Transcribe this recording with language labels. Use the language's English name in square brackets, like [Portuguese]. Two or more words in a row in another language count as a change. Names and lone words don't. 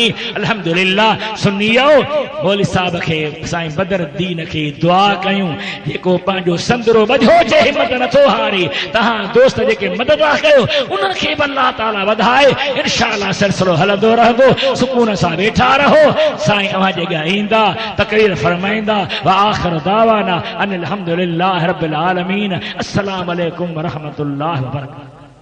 [Sindhi] अल्हम्दुलिल्लाह सुन्नियो मौलवी साहब खे साईं बदरुद्दीन खे दुआ कयूं, जेको पंहिंजो संदरो बधो जे हिम्मत नथो हारे। तहां दोस्त जेके मदद कयो उन्हनि खे बि अल्लाह ताला वधाए। इंशाअल्लाह सिलसिलो हलंदो रहंदो। सुकून सां वेठा रहो, साईं अवां जे अॻियां ईंदा, तकरीर फरमाईंदा। [Arabic] وآخر دعوانا أن الحمد لله رب العالمين. السلام عليكم ورحمة الله وبركاته.